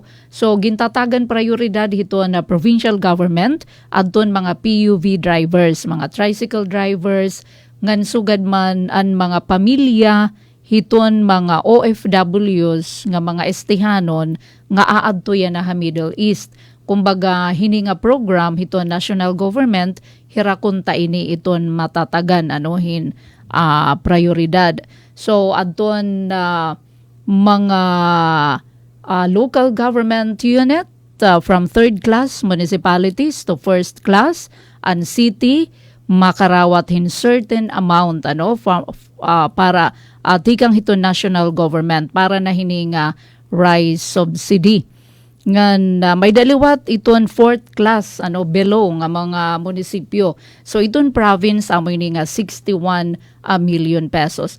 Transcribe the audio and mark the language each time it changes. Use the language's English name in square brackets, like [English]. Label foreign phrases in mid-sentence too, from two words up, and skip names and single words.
[Waray] So gintatagan prioridad hiton na [English] provincial government [Waray] adton mga [English] PUV drivers, [Waray] mga [English] tricycle drivers, [Waray] ngan sugad man an mga pamilya hiton mga OFWs nga mga estihanon nga aadto yan na Middle East. Kumbaga, hini nga program hito [English] national government [Waray] hirakunta ini iton matatagan prioridad. [English] So [Waray] adton mga [English] local government unit from third class municipalities to first class and city [Waray] makarawat hin [English] certain amount [Waray] para tikang hiton [English] national government [Waray] para na hininga [English] rice subsidy. [Waray] Ngan may daliwat iton [English] fourth class [Waray] below nga mga munisipyo. So iton province amoy ni nga 61 million pesos.